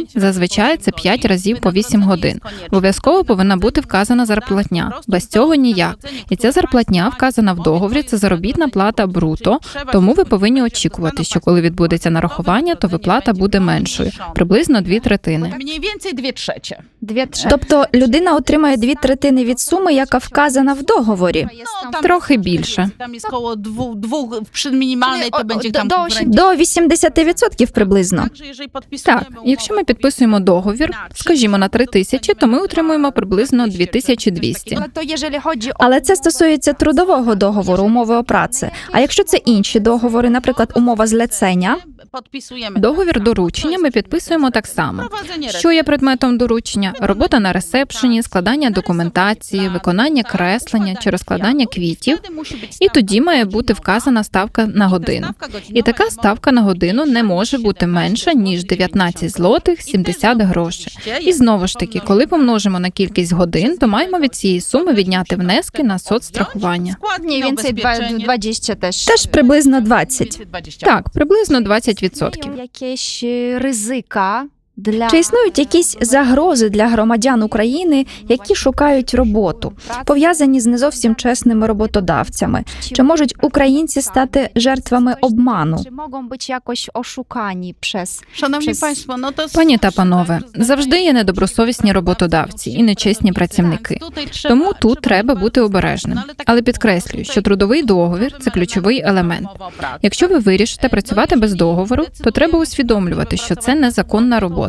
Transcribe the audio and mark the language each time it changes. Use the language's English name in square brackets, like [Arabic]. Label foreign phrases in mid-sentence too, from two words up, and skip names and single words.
[Ukrainian] Зазвичай це 5 разів по 8 годин. Обов'язково повинна бути вказана зарплатня. Без цього ніяк. І ця зарплатня вказана в договорі, це заробітна плата бруто, тому ви повинні очікувати, що коли відбудеться нарахування, то виплата буде меншою, приблизно 2/3. [Polish] Mniej więcej 2/3. 2/3. [Ukrainian] Тобто людина отримає 2/3 від суми, яка вказана в договорі. Трохи більше. [Polish] Tam jest koło dwóch przy minimalnej to Czyli będzie do tam 80. [Ukrainian] До 80% приблизно. [Polish] Także jeżeli podpisujemy [Ukrainian] Так, якщо ми підписуємо договір, скажімо, на 3 тисячі, то ми отримуємо приблизно 2200. Але то, якщо [Polish] chodzi o... [Ukrainian] Але це стосується трудового договору, [Polish] umowy o pracę. [Ukrainian] А якщо це інші договори, наприклад, [Polish] umowa zlecenia, podpisujemy [Ukrainian] Договір доручення ми підписуємо так само. Що є предметом доручення? Робота на ресепшені, складання документації, виконання креслення чи розкладання квітів. І тоді має бути вказана ставка на годину. І така ставка на годину не може бути менша, ніж 19 злотих 70 грошей. І знову ж таки, коли помножимо на кількість годин, то маємо від цієї суми відняти внески на соцстрахування. [Polish] Mniej więcej 20 [Ukrainian] теж. теж приблизно 20. Так, приблизно 20%. Якісь ризика для... Чи існують якісь загрози для громадян України, які шукають роботу, пов'язані з не зовсім чесними роботодавцями? Чи можуть українці стати жертвами обману? Чи можуть бути якось ошукані przez... [Polish] Szanowni Przez- Państwo, no to [Ukrainian] Пані та панове, завжди є недобросовісні роботодавці і нечесні працівники. Тому тут треба бути обережним. Але підкреслюю, що трудовий договір – це ключовий елемент. Якщо ви вирішите працювати без договору, то треба усвідомлювати, що це незаконна робота.